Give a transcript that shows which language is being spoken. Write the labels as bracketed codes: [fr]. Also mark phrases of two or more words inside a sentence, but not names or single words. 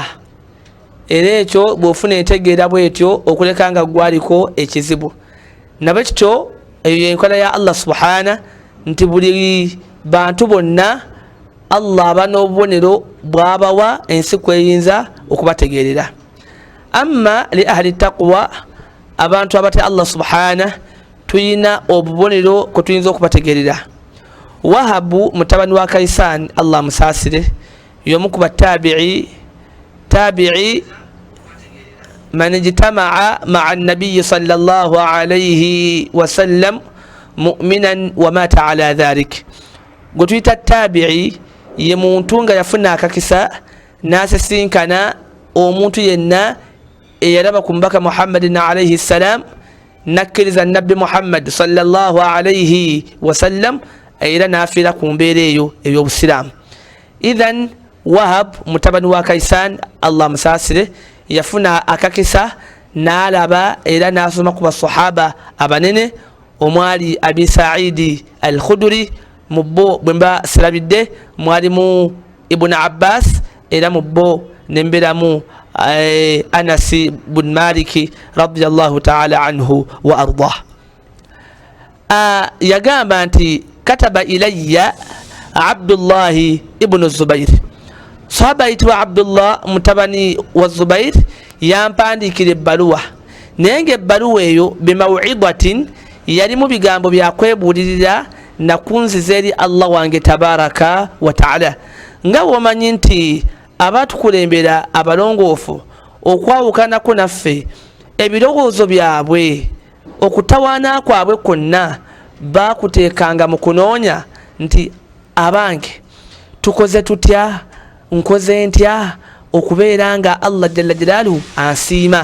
[lg] Era ekyo bw'ofuna entegeera bw'etyo okuleka nga gwaliko ekizibu. Nabwe kityo eyo enkola ya Allah subhana nti buli bantu bonna Allah aba n'obubonero bw'abawa ensi kweyinza okubategeerera. [ar] أما لأهل التقوى, [lg] abantu abatya Allah subhana tuyina obubonero kwe tuyinza okubategeerera. Wahabu mutabani wa Kaisan, Allah musaasire, y'omu ku batabi'i [ar] من اجتمع مع النبي صلى الله عليه وسلم مؤمنا ومات على ذلك. [lg] Gutuyita tabi'i ye muntu nga yafuna akakisa n'asisinkana omuntu yenna eyalaba ku mubaka [ar] محمد عليه السلام [lg] nakkiriza nabbi Muhammad [ar] صلى الله عليه وسلم [lg] era n'afiira ku mbeera eyo ey'obusiraamu. Idhan Wahab mutabani wa Kaisan, Allah musaasire, yafuna akakisa n'alaba era n'asoma ku basahaba abanene omwali Abi Sa'idi al-Khudri, mubbo bwemba sirabidde mwalimu Ibn Abbas, era mubbo nemberamu Anas bin Malik [ar] رضي الله تعالى عنه وأرضاه. [lg] Yagamba nti [ar] كتب إلي [lg] Abdullah ibn Zubair. Sahaba ayitibwa Abdullah mutabani wa Zubair yampandikira ebbaluwa, naye ng'ebbaluwa eyo bimaw'idatin yalimu bigambo byakwebuulirira nakunziza eri Allah wange [ar] تبارك وتعالى. [lg] Nga womanyi nti abatukulembera abalongoofu okwawukanako naffe ebirowoozo byabwe okutawaana kwabwe kwonna bakuteekanga mu kunoonya nti abange tukoze tutya, nkoze ntya okubeera nga Allah [ar] جل جلاله [lg] ansiima.